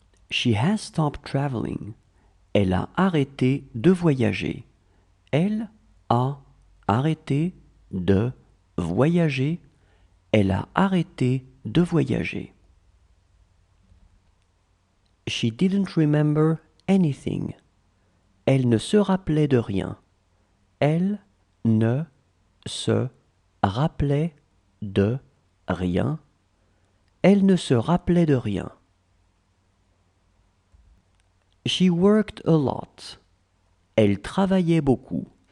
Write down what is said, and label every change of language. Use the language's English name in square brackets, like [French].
[English] She has stopped traveling. [French] Elle a arrêté de voyager. Elle a arrêté de voyager. Elle a arrêté de voyager. [English] She didn't remember anything. [French] Elle ne se rappelait de rien. Elle ne se rappelait de rien. Elle ne se rappelait de rien. [English] She worked a lot. [French] Elle travaillait beaucoup.